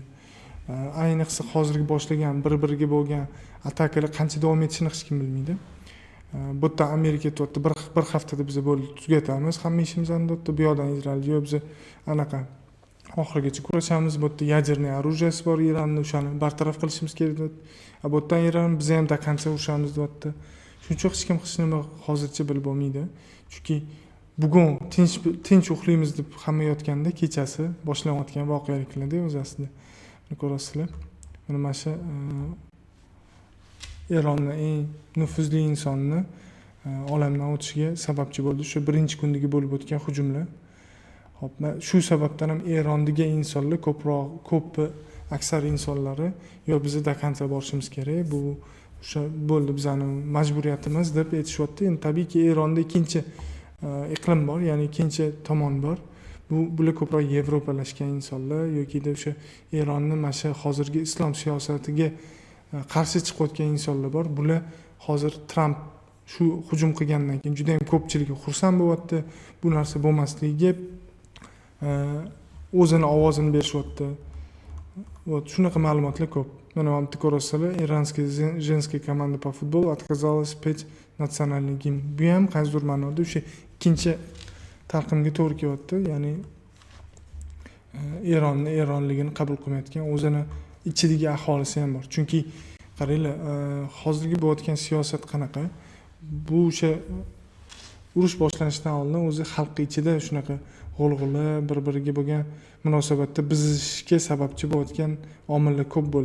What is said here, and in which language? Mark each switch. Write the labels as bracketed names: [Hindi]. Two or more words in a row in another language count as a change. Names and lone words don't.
[Uzbek] Ayniqsa hozirgi boshlangan bir-biriga bo'lgan atakalar qancha davom etishini hech kim bilmaydi. Bu yerda Amerika aytayapti, bir haftada biz bo'lib tugatamiz hamma ishimizni deyapti. Bu yoqdan Izrael yo'q, biz anaqa oxirigacha kurashamiz. Bu yerda yaderniy оружиеsi bor, Eronni o'shani bartaraf qilishimiz kerak deyapti. Bu yerdan Eron biz ham [Russian] до конца [Uzbek] urushamiz deyapti. Shuning uchun hech kim hech nima hozircha bilib bo'lmaydi. Chunki bugun tinch uxlaymiz deb hamma yotganda kechasi boshlanayotgan voqeliklarda o'z aslida. Buni ko'rasizlar. Mana shu Eronning eng nufuzli insonni olamdan o'tishiga sababchi bo'ldi shu birinchi kundagi bo'lib o'tgan hujumlar. Xo'p, shu sababdan ham Erondagi insonlar ko'p aksar insonlari yo bizni [Russian] до конца [Uzbek] borishimiz kerak, bu o'sha bo'ldi bizning majburiyatimiz deb aytishyapti. Endi tabiiyki Eronda ikkinchi iqlim bor, ya'ni ikkinchi tomon bor. Bular ko'proq yevropalashgan insonlar yoki o'sha Eronni mana shu hozirgi islom siyosatiga qarshi chiqayotgan insonlar bor. Bular hozir Tramp shu hujum qilgandan keyin juda ham ko'pchilik xursand bo'lyapti. Bu narsa bo'lmasligiga o'zini ovozini berishyapti. Shunaqa ma'lumotlar ko'p. mana bu yerda ko'rasizlar, [Russian] иранский женская команда по футболу отказалась петь национальный гимн. [Uzbek] Bu ham qaysidir ma'noda o'sha ikkinchi talqinga to'g'ri kelyapti. Ya'ni Eronligini qabul qilmayotgan o'zini ichidagi aholisi ham bor. Chunki qaranglar, hozirgi bo'layotgan siyosat qanaqa? Bu o'sha urush boshlanishidan oldin o'zi xalq ichida shunaqa g'ulg'ula, bir-biriga bo'lgan munosabatda buzilishga sababchi bo'layotgan omillar ko'p bo'ldi.